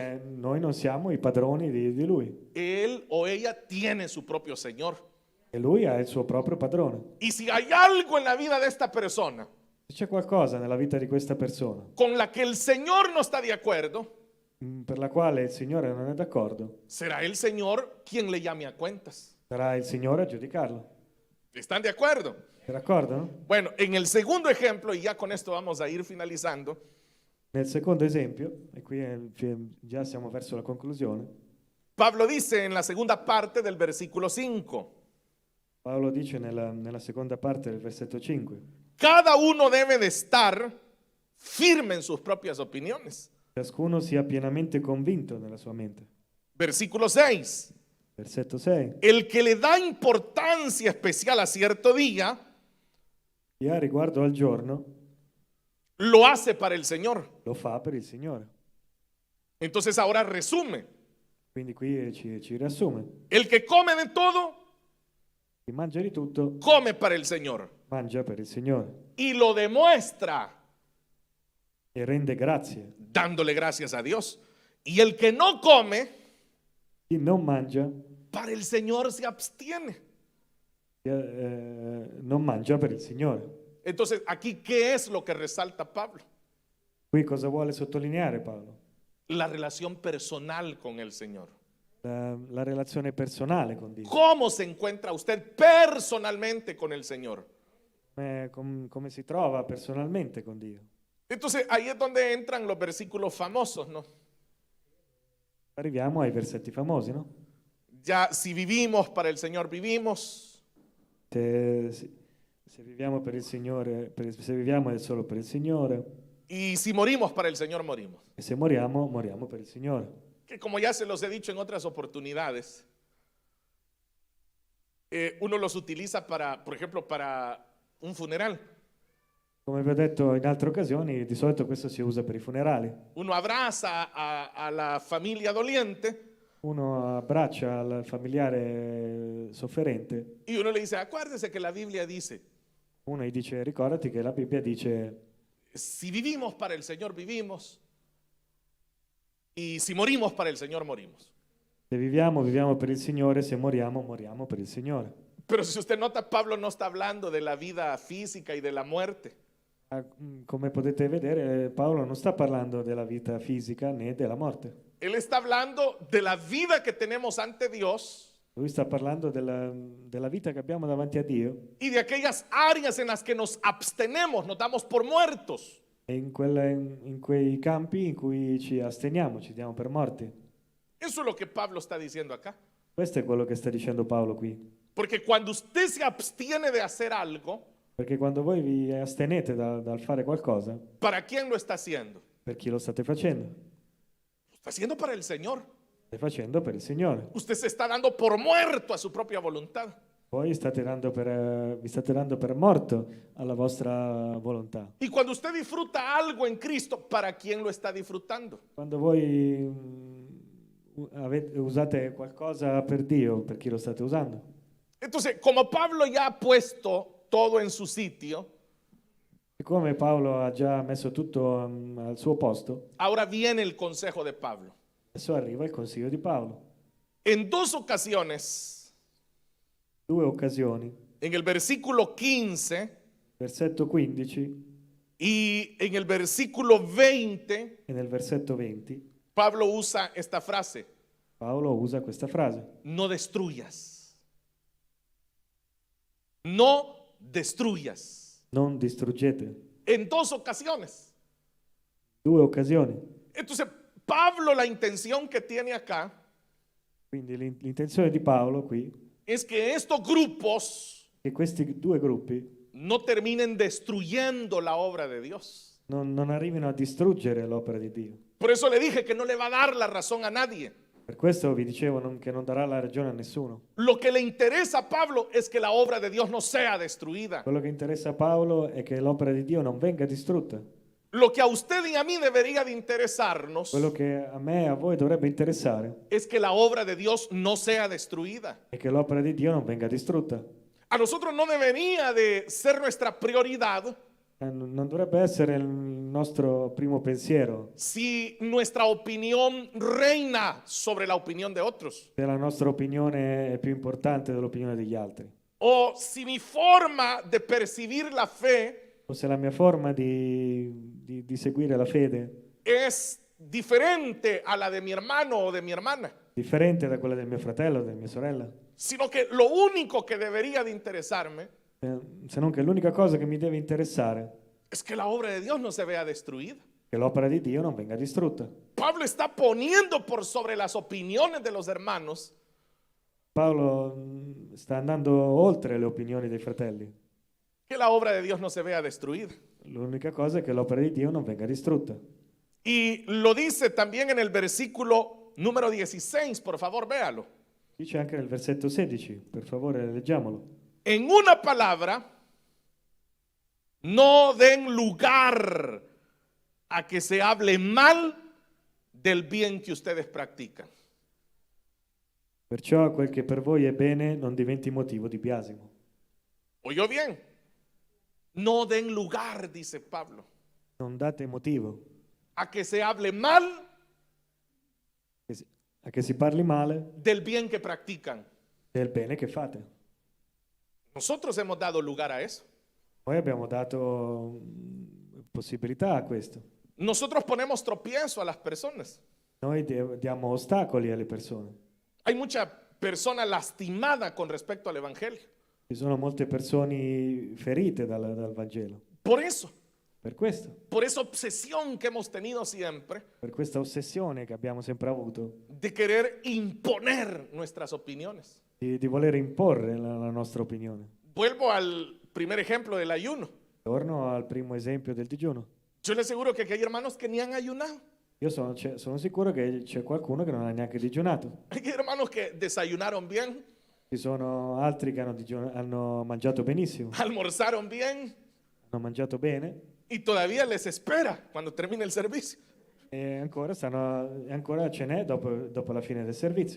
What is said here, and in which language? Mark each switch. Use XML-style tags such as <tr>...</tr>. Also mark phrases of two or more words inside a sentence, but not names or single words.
<it>Perché noi non siamo i padroni di lui.</it> <es>Él o ella tiene su propio Señor.</es> <it>E lui ha il suo proprio padrone.</it> <es>Y si hay algo en la vida de esta persona</es> <it>Se c'è qualcosa nella vita di questa persona</it> <es>con la que el Señor no está de acuerdo,</es> <it>per la quale il Signore non è d'accordo,</it> <es>será el Señor quien le llame a cuentas.</es> <it>sarà il Signore a giudicarlo.</it> <es>¿Están de acuerdo?</es> <it>È d'accordo? No?</it> <es>Bueno, en el segundo ejemplo, y ya con esto vamos a ir finalizando,</es> <it>Nel secondo esempio, e qui già siamo verso la conclusione,</it> <es>Pablo dice en la segunda parte del versículo 5,</es> <it>Paolo dice nella seconda parte del versetto 5:</it> <es>cada uno debe de estar firme en sus propias opiniones.</es> <it>ciascuno sia pienamente convinto nella sua mente.</it> <es>Versículo 6,</es> <it>Versetto 6:</it> <es>el que le da importancia especial a cierto día,</es> <it>chi ha riguardo al giorno</it> <es>lo hace para el Señor.</es> <it>lo fa per il Signore.</it> <es>Entonces ahora resume,</es> <it>Quindi qui ci riassume.</it> <es>el que come de todo,</es> <it>Chi mangia di tutto,</it> <es>come para el Señor</es> <it>mangia per il Signore</it> <es>y lo demuestra</es> <it>e rende grazie.</it> <es>dándole gracias a Dios. Y el que no come,</es> <it>Chi non mangia,</it> <es>para el Señor se abstiene.</es> <it>non mangia per il Signore.</it> <es>Entonces, aquí, ¿qué es lo que resalta Pablo?</es> <it>Qui cosa vuole sottolineare Paolo?</it> <es>La relación personal con el Señor.</es> <it>La relazione personale con Dio.</it> <es>¿Cómo se encuentra usted personalmente con el Señor?</es> <it>Come si trova personalmente con Dio.</it> <es>Entonces, ahí es donde entran los versículos famosos, ¿no?</es> <it>Arriviamo ai versetti famosi, no?</it> <es>Ya, si vivimos para el Señor, vivimos.</es> <it>Se viviamo per il Signore, se viviamo è solo per il Signore,</it> <es>Y si morimos para el Señor, morimos.</es> <it>e se moriamo, moriamo per il Signore.</it> <es>Que como ya se los he dicho en otras oportunidades, uno los utiliza para, por ejemplo, para un funeral.</es> <it>Come vi ho detto in altre occasioni, di solito questo si usa per i funerali.</it> <es>Uno abraza a la familia doliente</es> <it>Uno abbraccia al familiare sofferente,</it> <es>y uno le dice, acuérdese que la Biblia dice,</es> <it>uno gli dice, ricordati che la Bibbia dice,</it> <es>si vivimos para el Señor, vivimos. Y si morimos para el Señor, morimos.</es> <it>se viviamo, viviamo per il Signore, se moriamo, moriamo per il Signore.</it> <es>Pero si usted nota, Pablo no está hablando de la vida física y de la muerte.</es> <it>Come potete vedere, Paolo non sta parlando della vita fisica né della morte.</it> <es>Él está hablando de la vida que tenemos ante Dios</es> <it>Lui sta parlando della vita che abbiamo davanti a Dio</it> <es>y de aquellas áreas en las que nos abstenemos, nos damos por muertos.</es> <it>e in quei campi in cui ci asteniamo, ci diamo per morti.</it> <es>Eso es lo que Pablo está diciendo acá.</es> <it>Questo è quello che sta dicendo Paolo qui.</it> <es>Porque cuando usted se abstiene de hacer algo,</es> <it>Perché quando voi vi astenete dal fare qualcosa,</it> <es>¿para quién lo está haciendo?</es> <it>per chi lo state facendo?</it> <es>Lo está haciendo para el Señor.</es> <it>State facendo per il Signore.</it> <es>Usted se está dando por muerto a su propia voluntad.</es> <it>Voi vi state dando per morto alla vostra volontà.</it> <es>Y cuando usted disfruta algo en Cristo, ¿para quién lo está disfrutando?</es> <it>Quando voi usate qualcosa per Dio, per chi lo state usando?</it> <es>Entonces, como Pablo ya ha puesto todo en su sitio,</es> <it>Siccome Paolo ha già messo tutto al suo posto,</it> <es>ahora viene el consejo de Pablo.</es> <it>adesso arriva il consiglio di Paolo.</it> <es>En dos ocasiones,</es> <it>Due occasioni,</it> <es>en el versículo 15</es> <it>versetto 15</it> <es>y en el versículo 20,</es> <it>e nel versetto 20,</it> <es>Pablo usa esta frase:</es> <it>Paolo usa questa frase.</it> <es>no destruyas. No destruyas.</es> <it>Non distruggete.</it> <es>En dos ocasiones.</es> <it>Due occasioni.</it> <es>Entonces, Pablo, la intención que tiene acá</es> <it>Quindi l'intenzione di Paolo qui</it> <es>es que estos grupos</es> <it>è che questi due gruppi</it> <es>no terminen destruyendo la obra de Dios.</es> <it>non arrivino a distruggere l'opera di Dio.</it> <es>Por eso le dije que no le va a dar la razón a nadie.</es> <it>Per questo vi dicevo che non darà la ragione a nessuno.</it> <es>Lo que le interesa a Pablo es que la obra de Dios no sea destruida.</es> <it>Quello che interessa a Paolo è che l'opera di Dio non venga distrutta.</it> <es>Lo que a usted y a mí debería de interesarnos</es> <it>Quello che a me e a voi dovrebbe interessare</it> <es>es que la obra de Dios no sea destruida.</es> <it>è che l'opera di Dio non venga distrutta.</it> <es>A nosotros no debería de ser nuestra prioridad</es> <it>Non dovrebbe essere il nostro primo pensiero</it> <es>si nuestra opinión reina sobre la opinión de otros,</es> <it>se la nostra opinione è più importante dell'opinione degli altri,</it> <es>o si mi forma de percibir la fe</es> <it>o se la mia forma di seguire la fede</it> <es>es diferente a la de mi hermano o de mi hermana,</es> <it>è differente da quella del mio fratello o della mia sorella,</it> <es>sino que lo único que debería de interesarme</es> <it>se non che l'unica cosa che mi deve interessare</it> <es>es que la obra de Dios no se vea destruida.</es> <it>è che l'opera di Dio non venga distrutta.</it> <es>Pablo está poniendo por sobre las opiniones de los hermanos</es> <it>Paolo sta andando oltre le opinioni dei fratelli.</it> <es>que la obra de Dios no se vea destruida.</es> <it>L'unica cosa è che l'opera di Dio non venga distrutta.</it> <es>Y lo dice también en el versículo número 16, por favor, véalo.</es> <it>Dice anche nel versetto 16, per favore leggiamolo.</it> <es>En una palabra, no den lugar a que se hable mal del bien que ustedes practican.</es> <it>Perciò quel che per voi è bene non diventi motivo di biasimo.</it> <es>¿Oyó bien? No den lugar, dice Pablo,</es> <it>Non date motivo</it> <es>a que se hable mal</es> <it>a che si parli male</it> <es>del bien que practican.</es> <it>del bene che fate.</it> <es>Nosotros hemos dado lugar a eso.</es> <it>Noi abbiamo dato possibilità a questo.</it> <es>Nosotros ponemos tropiezo a las personas.</es> <it>Noi diamo ostacoli alle persone.</it> <es>Hay mucha persona lastimada con respecto al Evangelio.</es> <it>Ci sono molte persone ferite dal Vangelo.</it> <es>Por eso,</es> <it>Per questo,</it> <es>por esa obsesión que hemos tenido siempre</es> <it>per questa ossessione che abbiamo sempre avuto</it> <es>de querer imponer nuestras opiniones.</es> <it>di voler imporre la nostra opinione.</it> <es>Vuelvo al primer ejemplo del ayuno.</es> <it>Torno al primo esempio del digiuno.</it> <es>Yo le aseguro que hay hermanos que ni han ayunado.</es> <it>Io sono sicuro che c'è qualcuno che non ha neanche digiunato.</it> <es>Hay hermanos que desayunaron bien,</es> <it>Ci sono altri che hanno mangiato benissimo,</it> <es>almorzaron bien</es> <it>hanno mangiato bene</it> <es>y todavía les espera cuando termine el servicio.</es> <it>e ancora ce n'è dopo la fine del servizio.</it>